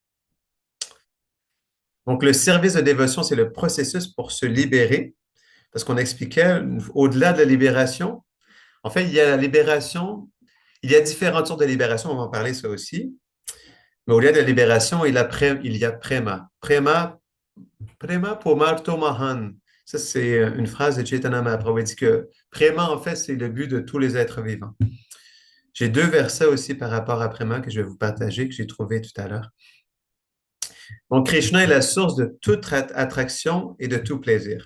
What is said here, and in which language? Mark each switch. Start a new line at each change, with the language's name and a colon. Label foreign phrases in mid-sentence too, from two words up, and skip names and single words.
French: Donc, le service de dévotion, c'est le processus pour se libérer, parce qu'on expliquait, au-delà de la libération, en fait, il y a la libération, il y a différentes sortes de libération, on va en parler ça aussi, mais au-delà de la libération, il y a prema.
Sanskrit: Prema pomarto mahan.
French: Ça, c'est une phrase de Chaitanya Mahaprabhu. Il dit que prema, en fait, c'est le but de tous les êtres vivants. J'ai deux versets aussi par rapport à prema que je vais vous partager, que j'ai trouvé tout à l'heure. Donc, Krishna est la source de toute attraction et de tout plaisir.